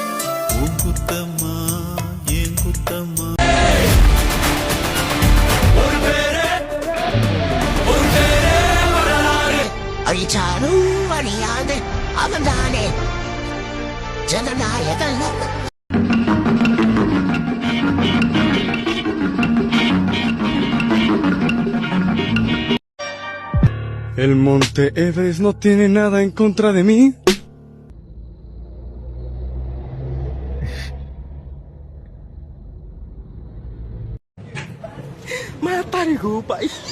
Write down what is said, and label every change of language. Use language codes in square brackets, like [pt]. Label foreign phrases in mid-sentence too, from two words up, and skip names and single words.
[ta] அழிச்சாலும் அழியாது அவன்தானே ஜனநாயகன். [es] El Monte Everest no tiene nada en contra de mí. Matario, pai.